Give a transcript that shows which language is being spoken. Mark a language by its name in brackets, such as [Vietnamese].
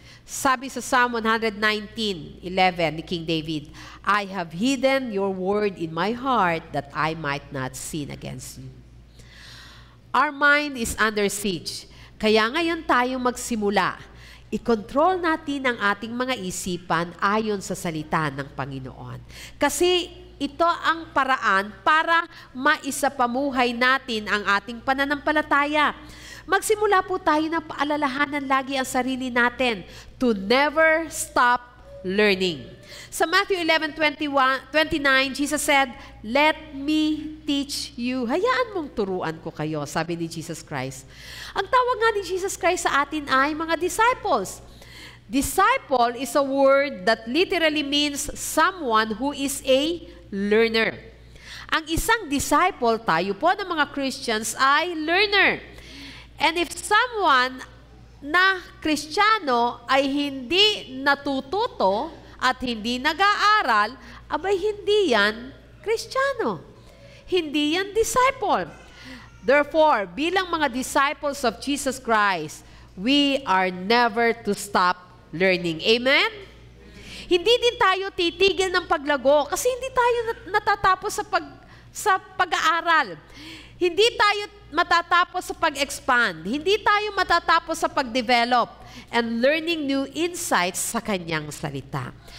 [Filipino] Sabi sa [English] Psalm 119:11 ni King David, I have hidden your word in my heart that I might not sin against you. Our mind is under siege. [Filipino] Kaya ngayon tayo magsimula. I-control natin ang ating mga isipan ayon sa salita ng Panginoon. Kasi ito ang paraan para maisapamuhay natin ang ating pananampalataya. Magsimula po tayo na paalalahanan lagi ang sarili natin [English] to never stop learning. Sa Matthew 11:29, Jesus said, "Let me teach you." [Filipino] Hayaan mong turuan ko kayo, sabi ni Jesus Christ. Ang tawag nga ni Jesus Christ sa atin ay mga disciples. [English] Disciple is a word that literally means someone who is a learner. [Filipino] Ang isang disciple, tayo po ng mga Christians, ay learner. [English] And if someone [Filipino] na Kristiyano ay hindi natututo at hindi nag-aaral, abay hindi yan Kristiyano. Hindi yan disciple. [English] Therefore, [Filipino] bilang mga [English] disciples of Jesus Christ, we are never to stop learning. Amen? [Filipino] Hindi din tayo titigil ng paglago kasi hindi tayo natatapos sa pag-aaral. Hindi tayo matatapos sa pag-expand. Hindi tayo matatapos sa pag-develop [English] and learning new insights [Filipino] sa kanyang salita.